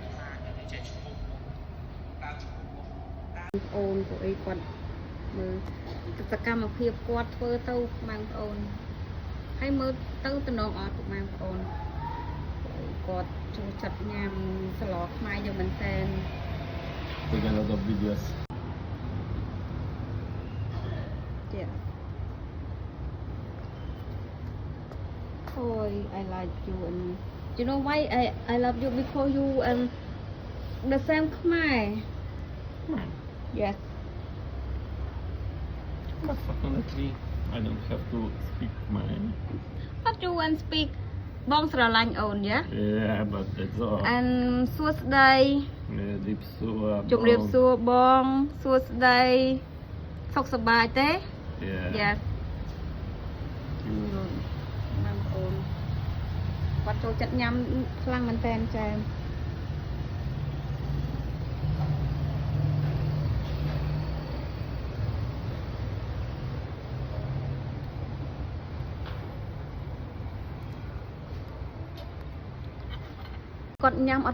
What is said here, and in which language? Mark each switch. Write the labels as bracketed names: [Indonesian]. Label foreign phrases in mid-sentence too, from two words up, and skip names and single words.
[Khmer] អូនពួកអីគាត់មើលសកម្មភាពគាត់ធ្វើទៅបងប្អូនហើយមើលទៅតំណងអត់បងប្អូនគាត់ចូលចិត្តញ៉ាំស្លខ្មែរយកមែនតើ [English] Take a lot of videos. Yeah. Oh, I like you and you know why I love you because you the same Khmer. Yes. But fortunately, I don't have to speak mine. But you want speak [Khmer] បងស្រឡាញ់អូនយ៉ា [English] Yeah, but that's all. [Khmer] And សួស្តីជម្រាបសួរបងសួស្តីសុខសប្បាយទេ [English] Yeah. [Khmer] បងប្អូនគាត់ចូលចិត្តញ៉ាំខ្លាំងមែនតើចាគាត់ញ៉ាំអត់